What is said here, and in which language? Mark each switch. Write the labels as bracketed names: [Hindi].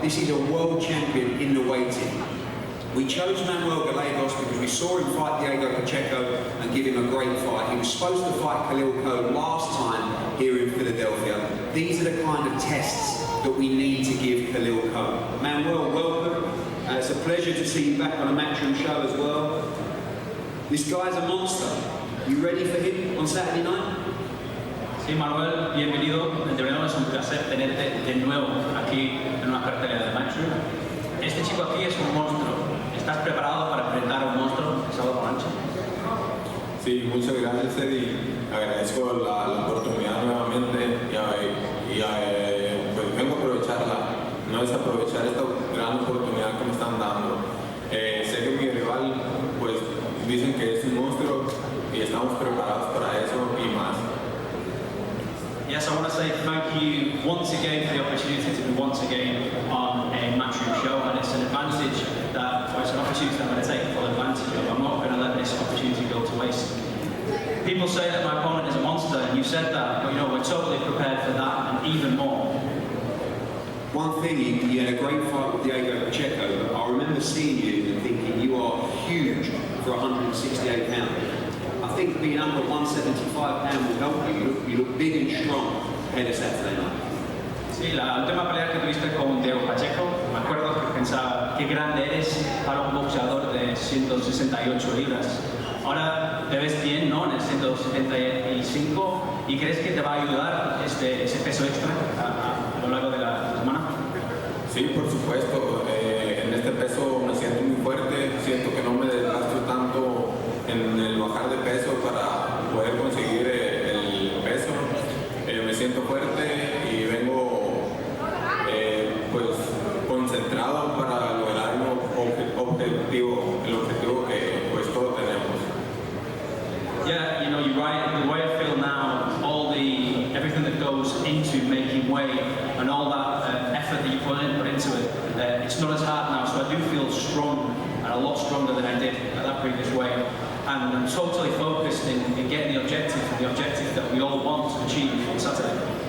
[English] This is a world champion in the weighting. We chose Manuel Gallegos because we saw him fight Diego Pacheco and give him a great fight. He was supposed to fight Khalil Coe last time here in Philadelphia. These are the kind of tests that we need to give Khalil Coe. Manuel, welcome. It's a pleasure to see you back on a Matchroom show as well. This guy's a monster. You ready for him on Saturday night? [Spanish] Sí, Manuel, bienvenido. De verdad es un placer tenerte de nuevo aquí en una cartelera de Matchroom. Este chico aquí es un monstruo. ¿Estás preparado para enfrentar a un monstruo el sábado por la noche? Sí, muchas gracias, Eddie. Agradezco la oportunidad nuevamente y pues vengo a aprovecharla. No es aprovechar esta gran oportunidad que me están dando. Sé que mi rival, pues, dicen que es un monstruo y estamos preparados para eso y más. [English] Yes, I want to say thank you once again for the opportunity to be once again on a Matchroom show, and it's an advantage that, or it's an opportunity that I'm going to take full advantage of. I'm not going to let this opportunity go to waste. People say that my opponent is a monster, and you said that, but we're totally prepared for that and even more. One thing, you had a great fight with Diego Pacheco, but I remember seeing you and thinking you are huge for 168 pounds. I think being under 175 pounds will help you. You look big and strong ahead of Saturday night. [Spanish] Sí, la última pelea que tuviste con Diego Pacheco, me acuerdo que pensaba qué grande eres para un boxeador de 168 libras. Ahora te ves bien, ¿no? En el 175, y crees que te va a ayudar ese peso extra a lo largo de la semana. Sí, por supuesto. En este peso me siento muy fuerte, siento que no me desgasto tanto en el bajar de peso para poder conseguir el peso. me siento fuerte y vengo pues concentrado para lograr el objetivo que pues todos tenemos. [English] Yeah, you know, you're right. The way I feel now, everything that goes into making weight and all that effort that you put into it, it's not as hard now. So I do feel strong and a lot stronger than I did at that previous weight. And I'm totally focused in getting the objective that we all want to achieve on Saturday.